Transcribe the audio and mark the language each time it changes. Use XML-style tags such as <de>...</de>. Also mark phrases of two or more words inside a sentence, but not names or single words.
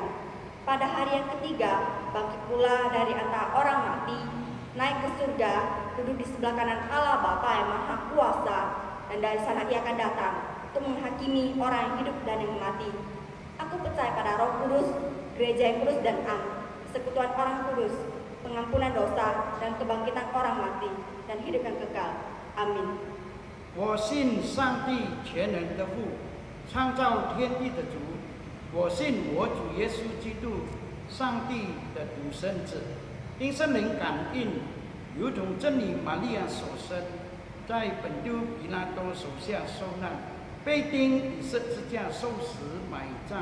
<id>Pada hari yang ketiga, bangkit pula dari antara orang mati, naik ke surga, duduk di sebelah kanan Allah Bapa yang Maha Kuasa, dan dari sana Ia akan datang untuk menghakimi orang yang hidup dan yang mati. Aku percaya pada Roh Kudus, gereja yang kudus dan am, persekutuan orang kudus, pengampunan dosa dan kebangkitan orang mati dan hidup yang kekal. Amin.</id> <zh>我信上帝全能的父，创造天地的主。我信我主耶稣基督，上帝的独生子， 因圣灵感应，如同真理玛利亚所生，在本丢彼拉多手下受难，被钉以十字架受死埋葬。</zh>